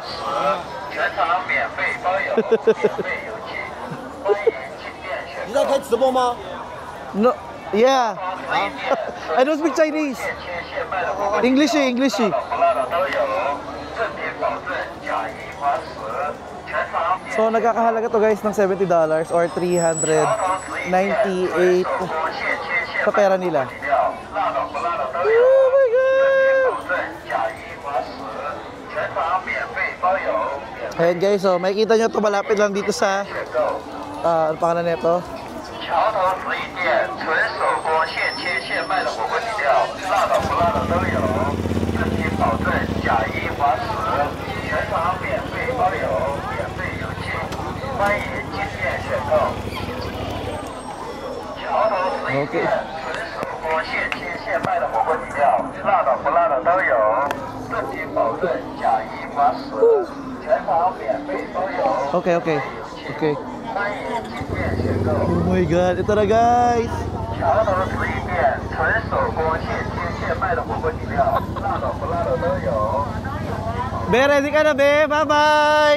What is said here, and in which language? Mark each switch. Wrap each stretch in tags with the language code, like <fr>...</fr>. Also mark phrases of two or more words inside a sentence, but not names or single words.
<zh>全场免费包邮，免费邮寄，欢迎进店选购。你在開直播嗎？</zh> <en>No, yeah. I don't speak Chinese.</en> <zh>切现卖的火锅</zh> <en>English eh, English eh.</en> <zh>不辣的都有，正品保证假一花瓷，全场免</zh> <tl>So nagkakahalaga to guys ng $70 or 398 sa pera nila.</tl> <zh>料，辣的不辣的都有，</zh> <en>Oh my god!</en> <zh>保证假一花瓷，全场免费包邮，免费</zh> <tl>Ayan guys, so makikita nyo to malapit lang dito sa</tl> <zh>选购。</zh> <tl>ano pangalan nito?</tl> <zh>桥头福利店纯手工现切现卖的火锅底料，辣的不辣的都有，正品保证假一花瓷，全场免费包邮，免费邮寄，欢迎进店选购。桥头福利店纯手工现切现卖的火锅底料，辣的不辣的都有，正品保证假一花瓷，全场免费包邮，</zh> <en>Okay, okay. Okay.</en> <zh>欢迎进店选购。</zh> <en>Oh my god,</en> <tl>ito na guys.</tl> <zh>桥头福利店纯手工现切现卖的火锅底料，辣的不辣的都有。</zh> <tl>Be, ready ka na be? Bye-bye!</tl>